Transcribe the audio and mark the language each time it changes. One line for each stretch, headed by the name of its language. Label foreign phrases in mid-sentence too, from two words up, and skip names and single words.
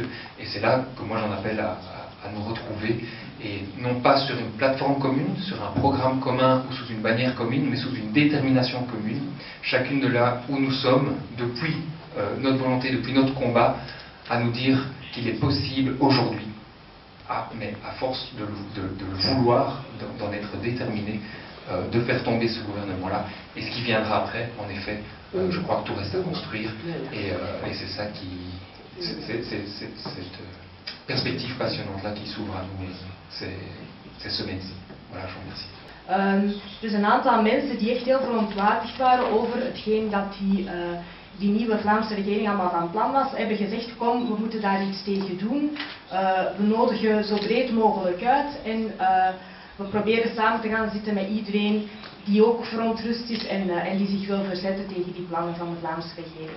French: Et c'est là que moi j'en appelle à nous retrouver, et non pas sur une plateforme commune, sur un programme commun ou sous une bannière commune, mais sous une détermination commune, chacune de là où nous sommes, depuis notre volonté, depuis notre combat, à nous dire qu'il est possible aujourd'hui, mais à force de le vouloir, d'en être déterminé, de faire tomber ce gouvernement-là. Et ce qui viendra après, en effet, je crois que tout reste à construire, et c'est ça qui... C'est cette perspective passionnante-là die s'ouvre à nous, c'est ce métier. Voilà, je vous remercie.
Dutch: Dus een aantal mensen die echt heel verontwaardigd waren over hetgeen dat die nieuwe Vlaamse regering allemaal van plan was, hebben gezegd, kom, we moeten daar iets tegen doen. We nodigen zo breed mogelijk uit en we proberen samen te gaan zitten met iedereen die ook verontrust is en die zich wil verzetten tegen die plannen van de Vlaamse regering.